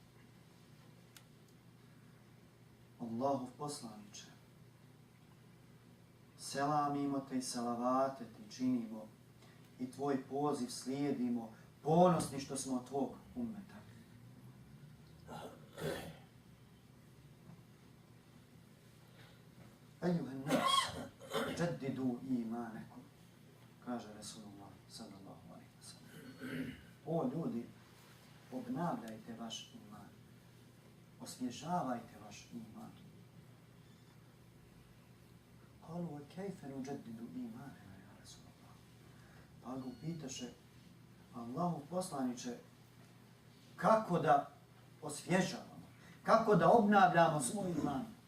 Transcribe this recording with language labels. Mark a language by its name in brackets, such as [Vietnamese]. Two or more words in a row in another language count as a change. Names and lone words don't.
[Bosnian] Allahov poslaniče, selamimo te i salavate ti činimo i tvoj poziv slijedimo, ponosni što smo od tvog ummeta. [Arabic] أيها الناس جددوا إيمانكم, [Bosnian] kaže [Arabic] Resulullah صلى الله عليه وسلم. [Bosnian] O ljudi, obnavljajte vaš iman, osvježavajte vaš iman. [Arabic] قالوا كيف نجدد إيماننا يا رسول الله. [Bosnian] Pa ga upitaše, Allahu poslaniče, kako da osvježavamo, kako da obnavljamo svoj iman?